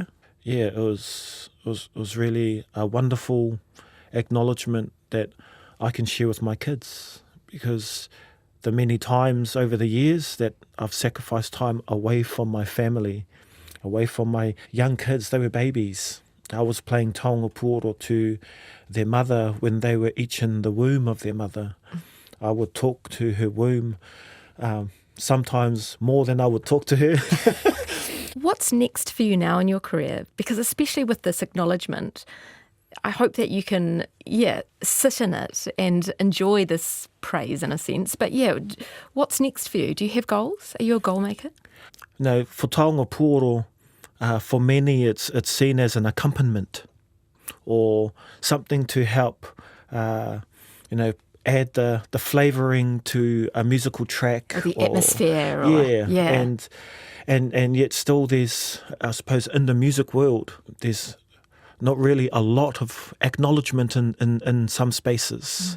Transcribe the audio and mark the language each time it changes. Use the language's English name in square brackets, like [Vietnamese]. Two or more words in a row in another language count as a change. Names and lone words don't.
[English] Yeah, it was really a wonderful acknowledgement that I can share with my kids, because the many times over the years that I've sacrificed time away from my family, away from my young kids, they were babies. I was playing [Māori] taonga pūoro [English] to their mother when they were each in the womb of their mother. I would talk to her womb, sometimes more than I would talk to her. What's next for you now in your career? Because especially with this acknowledgement, I hope that you can, sit in it and enjoy this praise in a sense. But what's next for you? Do you have goals? Are you a goal maker? No, for [Māori] taonga pūoro, [English] for many it's seen as an accompaniment or something to help, add the flavouring to a musical track. Or the atmosphere. And yet still there's, I suppose, in the music world, there's not really a lot of acknowledgement in some spaces.